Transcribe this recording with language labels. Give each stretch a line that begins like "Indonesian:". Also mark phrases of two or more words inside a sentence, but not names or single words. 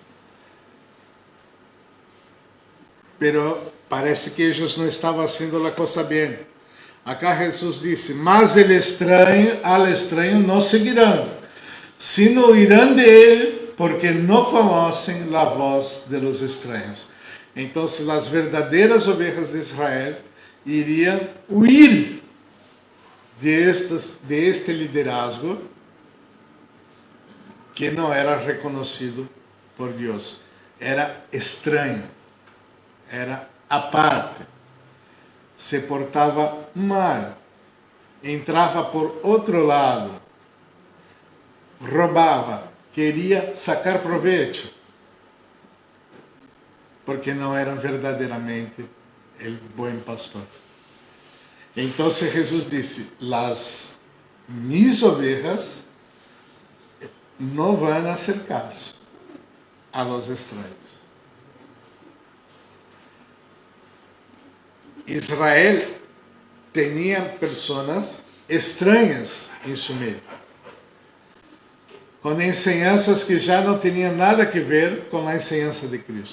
Spanish: Pero parece que
Portuguese: eles não estavam fazendo a coisa bem. Acá Jesus disse, mas al estranho não seguirão, sino irão de ele, porque não conhecem a voz
Spanish: de los
Portuguese: estranhos. Então, as verdadeiras ovelhas de Israel iriam
Spanish: huir de este liderazgo
Portuguese: que não era reconhecido por Deus. Era estranho, era à parte, se portava mal, entrava por outro lado, roubava, queria sacar proveito, porque não era verdadeiramente o bom pastor. Então Jesus disse:
Spanish: "Las mis ovejas
Portuguese: não vão
Spanish: hacer caso a los estranhos."
Portuguese: Israel tinha pessoas estranhas em seu meio, com enseñanças que já não tinham nada a ver com a enseñança de Cristo.